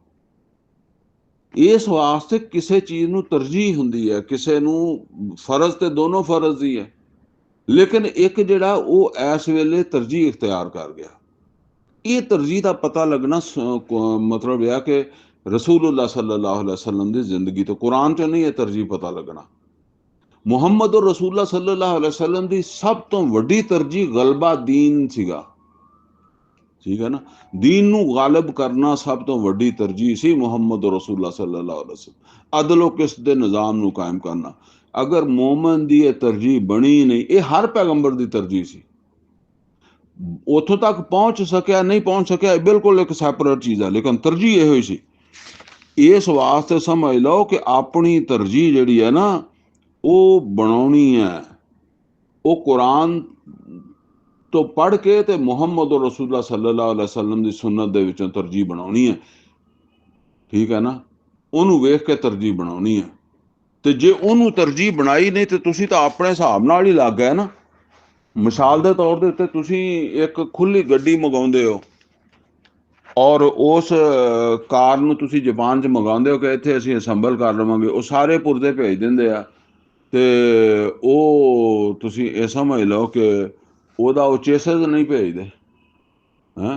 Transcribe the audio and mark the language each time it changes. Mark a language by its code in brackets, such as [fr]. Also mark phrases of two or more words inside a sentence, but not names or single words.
[pa] ਇਸ ਵਾਸਤੇ ਕਿਸੇ ਚੀਜ਼ ਨੂੰ ਤਰਜੀਹ ਹੁੰਦੀ ਹੈ, ਕਿਸੇ ਨੂੰ ਫਰਜ਼ ਤੇ ਦੋਨੋਂ ਫਰਜ਼ ਹੀ ਹੈ, ਲੇਕਿਨ ਇੱਕ ਜਿਹੜਾ ਉਹ ਇਸ ਵੇਲੇ ਤਰਜੀਹ ਇਖਤਿਆਰ ਕਰ ਗਿਆ। ਇਹ ਤਰਜੀਹ ਦਾ ਪਤਾ ਲੱਗਣਾ ਮਤਲਬ ਇਹ ਕਿ [ar] رسول الله صلى الله عليه وسلم [pa] ਦੀ ਜ਼ਿੰਦਗੀ ਤੋਂ, ਕੁਰਾਨ ਚੋਂ ਨਹੀਂ ਇਹ ਤਰਜੀਹ ਪਤਾ ਲੱਗਣਾ। ਮੁਹੰਮਦ ਔਰ [ar] رسول الله صلى الله عليه وسلم [pa] ਦੀ ਸਭ ਤੋਂ ਵੱਡੀ ਤਰਜੀਹ ਗਲਬਾ ਦੀਨ ਸੀਗਾ, ਠੀਕ ਹੈ ਨਾ। ਦੀਨ ਨੂੰ ਗਾਲਬ ਕਰਨਾ ਸਭ ਤੋਂ ਵੱਡੀ ਤਰਜੀਹ ਸੀ ਮੁਹੰਮਦ ਔਰ [ar] رسول الله صلى الله عليه وسلم. [pa] ਅਦਲ ਕਿਸਤ ਦੇ ਨਿਜ਼ਾਮ ਨੂੰ ਕਾਇਮ ਕਰਨਾ। ਅਗਰ ਮੋਮਨ ਦੀ ਇਹ ਤਰਜੀਹ ਬਣੀ ਨਹੀਂ, ਇਹ ਹਰ ਪੈਗੰਬਰ ਦੀ ਤਰਜੀਹ ਸੀ। ਉੱਥੋਂ ਤੱਕ ਪਹੁੰਚ ਸਕਿਆ ਨਹੀਂ ਪਹੁੰਚ ਸਕਿਆ, ਬਿਲਕੁਲ ਇੱਕ ਸੈਪਰੇਟ ਚੀਜ਼ ਹੈ, ਲੇਕਿਨ ਤਰਜੀਹ ਇਹੋ ਹੀ ਸੀ। ਇਸ ਵਾਸਤੇ ਸਮਝ ਲਓ ਕਿ ਆਪਣੀ ਤਰਜੀਹ ਜਿਹੜੀ ਹੈ ਨਾ ਉਹ ਬਣਾਉਣੀ ਹੈ, ਉਹ ਕੁਰਾਨ ਤੋਂ ਪੜ੍ਹ ਕੇ ਤੇ ਮੁਹੰਮਦ [ar] رسول الله صلى الله عليه وسلم [pa] ਦੀ ਸੁਨਨਤ ਦੇ ਵਿੱਚੋਂ ਤਰਜੀਹ ਬਣਾਉਣੀ ਹੈ, ਠੀਕ ਹੈ ਨਾ। ਉਹਨੂੰ ਵੇਖ ਕੇ ਤਰਜੀਹ ਬਣਾਉਣੀ ਹੈ। ਤੇ ਜੇ ਉਹਨੂੰ ਤਰਜੀਹ ਬਣਾਈ ਨਹੀਂ ਤੇ ਤੁਸੀਂ ਤਾਂ ਆਪਣੇ ਹਿਸਾਬ ਨਾਲ ਹੀ ਲੱਗ ਗਏ ਨਾ। ਮਿਸਾਲ ਦੇ ਤੌਰ ਦੇ ਉੱਤੇ ਤੁਸੀਂ ਇੱਕ ਖੁੱਲੀ ਗੱਡੀ ਮੰਗਾਉਂਦੇ ਹੋ ਔਰ ਉਸ ਕਾਰ ਨੂੰ ਤੁਸੀਂ ਜਾਪਾਨ 'ਚ ਮੰਗਾਉਂਦੇ ਹੋ ਕਿ ਇੱਥੇ ਅਸੀਂ ਅਸੈਂਬਲ ਕਰ ਲਵਾਂਗੇ, ਉਹ ਸਾਰੇ ਪੁਰਜ਼ੇ ਭੇਜ ਦਿੰਦੇ ਆ ਤੇ ਉਹ ਤੁਸੀਂ ਇਹ ਸਮਝ ਲਓ ਕਿ ਉਹਦਾ ਉਹ ਚੇਸਸ ਨਹੀਂ ਭੇਜਦੇ ਹੈਂ।